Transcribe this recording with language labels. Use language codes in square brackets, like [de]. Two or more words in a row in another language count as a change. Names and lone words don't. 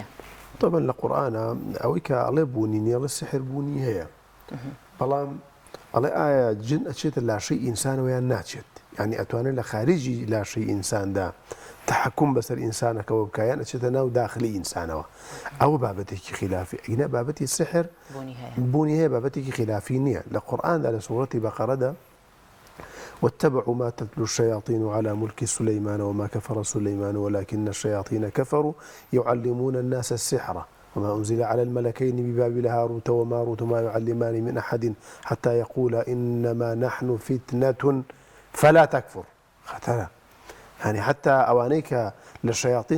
[ckb] طبعا لە قورئانە ئەوەی کە ئەڵێ بوونی نیە ئەڵێ سحر بوونی هەیە بەڵام ئەڵێ ئایا جن ئەچێتە لاشەی ئینسانەوە یان ناچێت یعنی ئەتوانێت لە خارجی لاشەی ئینساندا تحکم بەسەر ئینسانەکەەوە بکایان ئەچێتە ناو داخلی ئینسانەوە ئەوە بابەتێکی خلافی ئەگەر بابەتی سحر بوونی هەیە بابەتێکی خلافی نییە لە قورئاندا لە سوورەتی بەقەرەدا [ar] واتبعوا ما تتلو الشياطين على ملك سليمان وما كفر سليمان ولكن الشياطين كفروا يعلمون الناس السحر وما أنزل على الملكين ببابل هاروت وماروت ما يعلمان من أحد حتى يقولا إنما نحن فتنة فلا تكفر خطرة يعني حتى أوانيك للشياطين